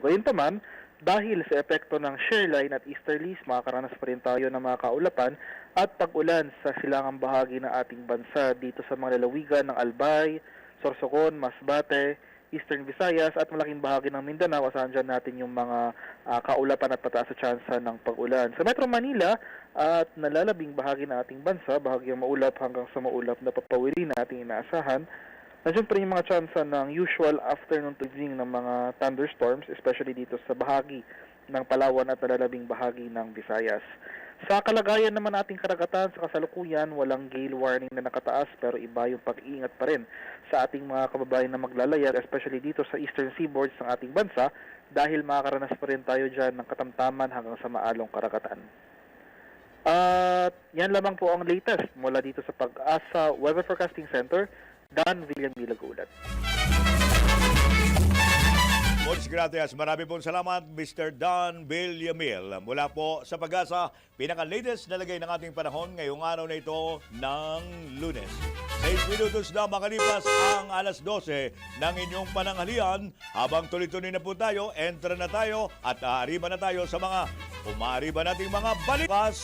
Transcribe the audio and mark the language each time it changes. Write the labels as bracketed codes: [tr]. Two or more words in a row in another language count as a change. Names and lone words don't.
[tl] Gayunpaman, dahil sa epekto ng shear line at easterlies, makakaranas pa rin tayo ng mga kaulapan at pag-ulan sa silangang bahagi ng ating bansa dito sa mga lalawigan ng Albay, Sorsogon, Masbate, Eastern Visayas at malaking bahagi ng Mindanao. Asahan dyan natin yung mga kaulapan at pataas sa tsansa ng pag-ulan. Sa Metro Manila at nalalabing bahagi ng ating bansa, bahagyang maulap hanggang sa maulap na papawiri na ating inaasahan. Nandiyan pa rin yung mga tsansa ng [en] usual afternoon to evening [tl] ng mga thunderstorms, especially dito sa bahagi ng Palawan at nalalabing bahagi ng Visayas. Sa kalagayan naman ating karagatan sa kasalukuyan, walang [en] gale warning [tl] na nakataas pero iba yung pag-iingat pa rin sa ating mga kababayan na maglalayag, especially dito sa [en] eastern seaboards [tl] ng ating bansa dahil makakaranas pa rin tayo dyan ng katamtaman hanggang sa maalong karagatan. At yan lamang po ang latest mula dito sa Pag-asa Weather Forecasting Center. Dan Villamil Agulat. [es] Muchas gracias. [tl] Marami pong salamat, Mr. Dan Villamil. Mula po sa Pag-asa, pinaka-latest na lagay ng ating panahon ngayong araw na ito ng Lunes. 6 minutos na makalipas ang alas 12 ng inyong pananghalian. Habang tuloy-tuloy na po tayo, entra na tayo at aariba na tayo sa mga umaariba nating mga balikas.